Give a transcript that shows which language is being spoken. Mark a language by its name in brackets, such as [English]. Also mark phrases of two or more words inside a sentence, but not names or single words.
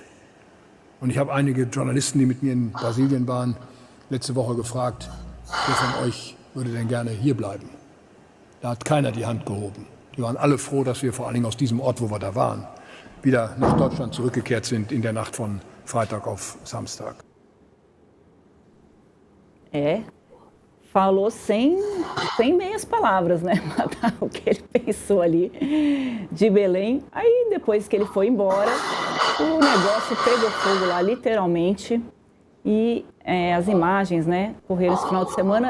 [German] Und ich habe einige Journalisten, die mit mir in Brasilien waren, letzte Woche gefragt, wer von euch würde denn gerne hier bleiben? Da hat keiner die Hand gehoben. Wir waren alle froh, dass wir vor allen Dingen aus diesem Ort, wo wir da waren, wieder nach Deutschland zurückgekehrt sind in der Nacht von Freitag auf Samstag. [Portuguese] Falou sem meias palavras, né? O que ele pensou ali de Belém. Aí, depois que ele foi embora, o negócio pegou fogo lá, literalmente. E as imagens, né, correram esse final de semana.